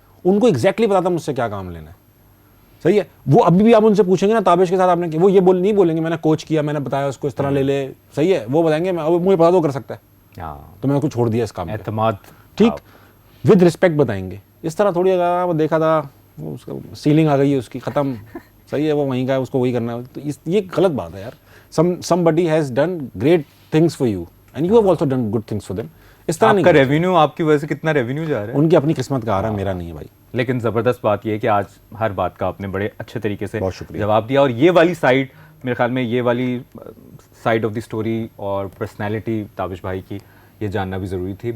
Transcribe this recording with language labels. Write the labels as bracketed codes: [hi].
[hi] उनको एग्जैक्टली पता था मुझसे क्या काम लेना है। सही है। वो अभी भी आप उनसे पूछेंगे ना ताबिश के साथ आपने, वो ये नहीं बोलेंगे मैंने कोच किया, मैंने बताया उसको इस तरह ले ले। सही है, वो बताएंगे मुझे पता तो कर सकता है, तो मैंने उसको छोड़ दिया इस काम में। ठीक, [en] with respect [hi] बताएंगे। इस तरह थोड़ी अगर वो देखा था, वो उसका सीलिंग आ गई है उसकी, खत्म। सही है, वो वहीं का है, उसको वही करना है। तो ये गलत बात है यार। [en] somebody has done great things for you and you have also done good things for them. [hi] इस तरह आपका रेवेन्यू, आपकी वजह से कितना रेवेन्यू जा रहा है, उनकी अपनी किस्मत का आ रहा है, मेरा नहीं है भाई। लेकिन ज़बरदस्त बात यह है कि आज हर बात का आपने बड़े अच्छे तरीके से शुक्रिया जवाब दिया। और ये वाली साइड, मेरे ख्याल में ये वाली साइड [en] of the story [hi] और पर्सनैलिटी ताबिश भाई की, ये जानना भी ज़रूरी थी।